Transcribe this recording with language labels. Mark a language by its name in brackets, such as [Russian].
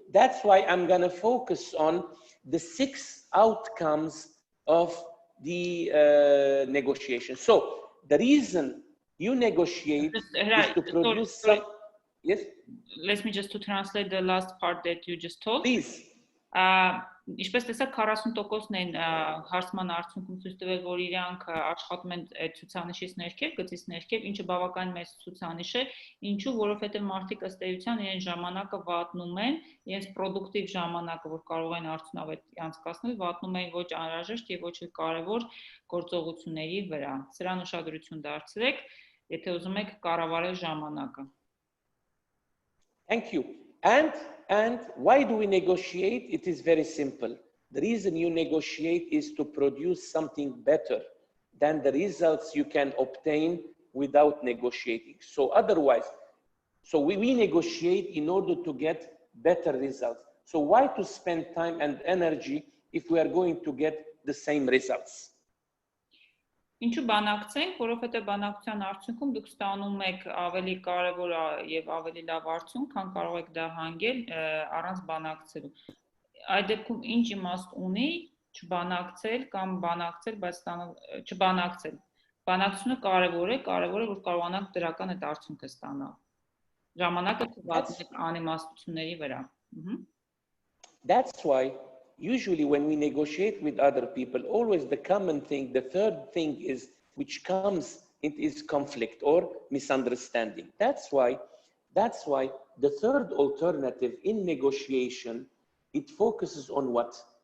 [English] That's why I'm gonna focus on the 6 outcomes of the negotiation. So the reason you negotiate is to produce some. Yes? Let me just to translate the last part that you just told. Please. [Armenian] Ինչպես տեսակ 40%-ն են հարցման արդյունքում ցույց տվել, որ իրանք աշխատում են ցուցանիշից ներքև, գծից ներքև, ինչը բավական մեծ ցուցանիշ է, ինչու, որովհետև մարդիկ ըստ էության իրենց ժամանակը վատնում են, իրենց պրոդուկտիվ ժամանակը, որ կարող են արդյունավետ անցկացնել, վատնում են ոչ անհրաժեշտ եւ ոչ կարեւոր գործողությունների վրա։ Սրան ուշադրություն դարձրեք, եթե ուզում եք կառավարել ժամանակը։ [English] Thank you. And why do we negotiate? It is very simple. The reason you negotiate is to produce something better than the results you can obtain without negotiating. So otherwise, we negotiate in order to get better results. So why to spend time and energy if we are going to get the same results? [Armenian] Ինչու բանակցենք, որովհետև բանակցության արդյունքում դուք ստանում եք ավելի կարևոր եւ ավելի լավ արդյունք, քան կարող եք դա հանգել առանց բանակցելու։ Այդ դեպքում ինչ իմաստ ունի չբանակցել կամ բանակցել, բայց չբանակցել։ Բանակցությունը կարևոր է, որ կարողանաք դրական այդ արդյունքը ստանալ։ Ժամանակը թվացեք անիմաստությունների վրա։ [English] That's why usually when we negotiate with other people, always the common thing, the third thing is, which comes, it is conflict or misunderstanding. That's why the third alternative in negotiation, it focuses on what?